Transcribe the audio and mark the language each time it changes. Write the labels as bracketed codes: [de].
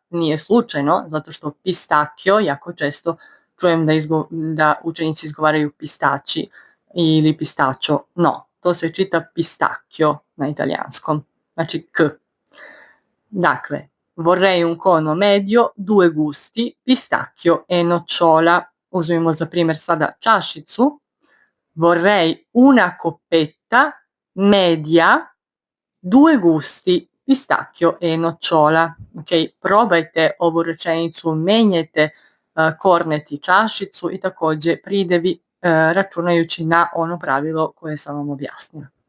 [hr] Nije slučajno, zato što pistacchio jako često čujem da učenici izgovaraju pistači ili pistaccio. No, to se čita pistacchio na italijanskom, znači k. Dakle, [it] vorrei un cono medio, due gusti, pistacchio e nocciola. [hr] Uzmimo za primjer sada čašicu. [it] Vorrei una coppetta media, due gusti, pistacchio e nocciola. [hr] Ok, probajte ovu rečenicu, menjajte kornet i čašicu i takođe pridevi računajući na ono pravilo koje sam vam objasnila.